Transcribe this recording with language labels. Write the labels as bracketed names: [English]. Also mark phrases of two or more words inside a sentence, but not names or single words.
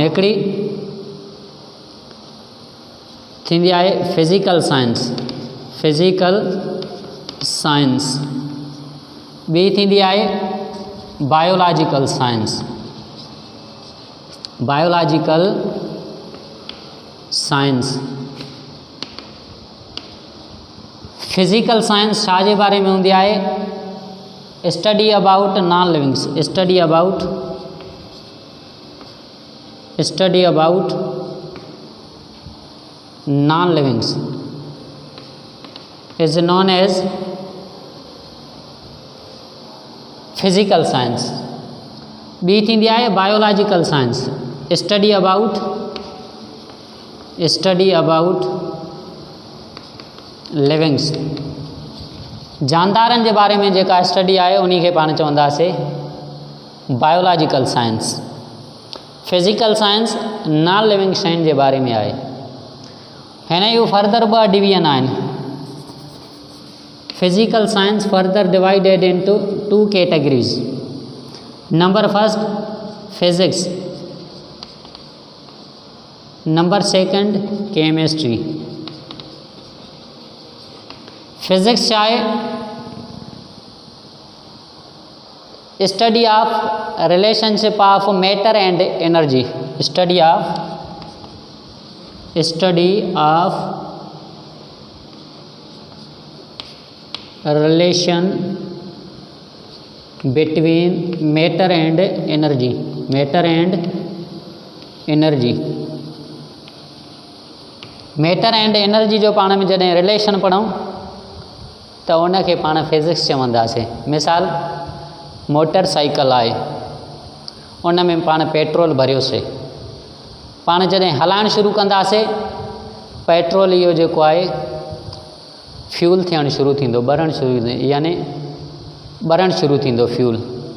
[Sindhi] हिकिड़ी थींदी आहे [English] physical science, [Sindhi] ॿी थींदी आहे [English] biological science. physical science [Sindhi] छा जे बारे में हूंदी आहे? [English] study about non livings, study about non livings is known as physical science. [Sindhi] ॿी थींदी आहे [English] biological science, study about livings. [Sindhi] जानदारनि जे बारे में जेका स्टडी आहे उन खे पाण चवंदासीं [English] biological science. physical science non living [Sindhi] शयुनि जे बारे में आहे। हिन जूं फर्दर ॿ डिवीजन आहिनि। [English] physical science further divided into 2 categories. number first physics, number second chemistry. [Sindhi] फिजिक्स छा आहे? [English] study of relationship of matter and energy, study of relation between matter and energy। matter and energy [Sindhi] जो पाण में जॾहिं रिलेशन पढ़ूं त उन खे पाण फिज़िक्स चवंदासीं। मिसाल [English] motor cycle [Sindhi] आहे, उन में पाण पेट्रोल भरियोसीं, पाण जॾहिं हलाइणु शुरू कंदासीं, पेट्रोल इहो जेको आहे फ्यूल थियणु शुरू थींदो, ॿरणु शुरू थींदो, यानी ॿरणु शुरू थींदो फ्यूल।